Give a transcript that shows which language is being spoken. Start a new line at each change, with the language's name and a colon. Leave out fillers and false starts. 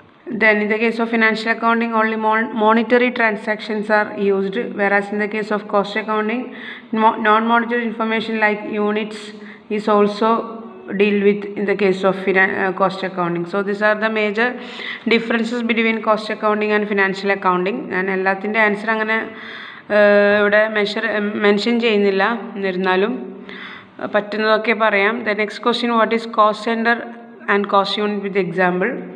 English: Then in the case of financial accounting, only monetary transactions are used, whereas in the case of cost accounting, non-monetary information like units is also deal with in the case of cost accounting. So these are the major differences between cost accounting and financial accounting.
Malayalam: ഞാൻ എല്ലാത്തിൻ്റെ answer അങ്ങനെ ഇവിടെ mention ചെയ്യുന്നില്ല, എന്നിരുന്നാലും പറ്റുന്നതൊക്കെ പറയാം.
English: The next question, what is cost center and cost unit with example?